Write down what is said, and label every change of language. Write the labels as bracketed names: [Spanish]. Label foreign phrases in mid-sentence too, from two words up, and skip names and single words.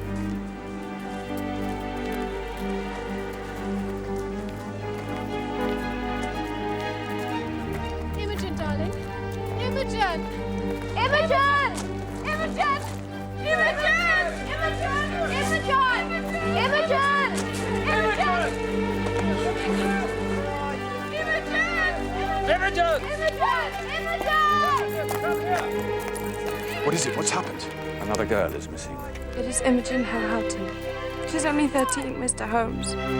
[English] Imogen, darling. Imogen! Imogen! Imogen! Imogen! Imogen! Imogen! Imogen! Imogen! What is it? What's happened? Another girl is missing. It is Imogen Houghton. She's only 13, Mr. Holmes.